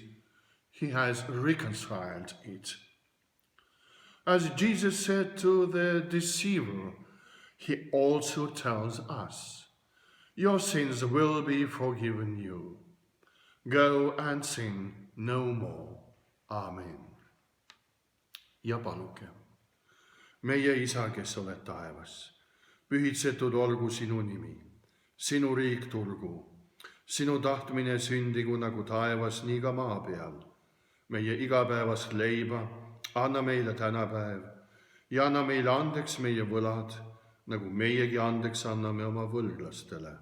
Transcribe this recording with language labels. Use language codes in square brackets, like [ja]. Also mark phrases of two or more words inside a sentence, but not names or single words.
[en] He has reconciled it. As Jesus said to the deceiver, he also tells us, "Your sins will be forgiven you. Go and sin no more." [et] Amen. Ja palugem. Meie Isa, kes oled taevas, pühitsetud olgu sinu nimi. Sinu riik tulgu. Sinu tahtmine sündigu nagu taevas, nii ka maa peal. Meie igapäevast leiba anna meile tänapäev ja anna meile andeks meie võlad, nagu meiegi andeks anname oma võlglastele.